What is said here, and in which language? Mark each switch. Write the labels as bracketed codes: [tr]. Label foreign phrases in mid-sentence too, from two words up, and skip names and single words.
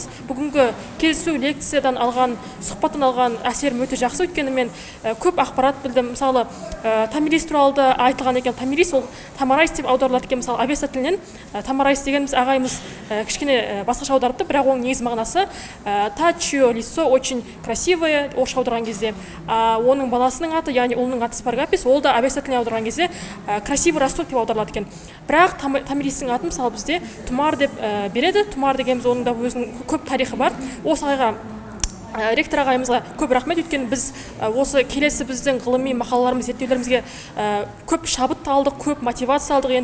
[kk] Бүгінгі кездесу лекциядан алған, сұхбаттан алған әсерім өте жақсы, өйткені мен көп ақпарат білдім. Мысалы, Томирис туралы да айтылған екен. Томирис ол Тамарайс деп аударылады екен. Мысалы, Авеста тілінен Тамарайс дегеніміз ағайымыз кішкене басқаша аударыпты, бірақ оның негізгі мағынасы [ru] та чье лицо очень красивое, [kk] орысша аударған кезде. Оның баласының аты, яғни ұлының аты Спаргапис, ол да Авеста тіліне аударған кезде [ru] красивый растут [kk] деп аударылады екен. Бірақ Томиристің атын мысалы бізде Тұмар деп береді. Тұмар дегеніміз оның да өзінің көп тарихы бар. Осы ағайға ректор ағайымызға көп рахмет, өйткені біз осы келесі біздің ғылыми мақалаларымыз, зерттеулерімізге көп шабыт алдық, көп мотивация алдық.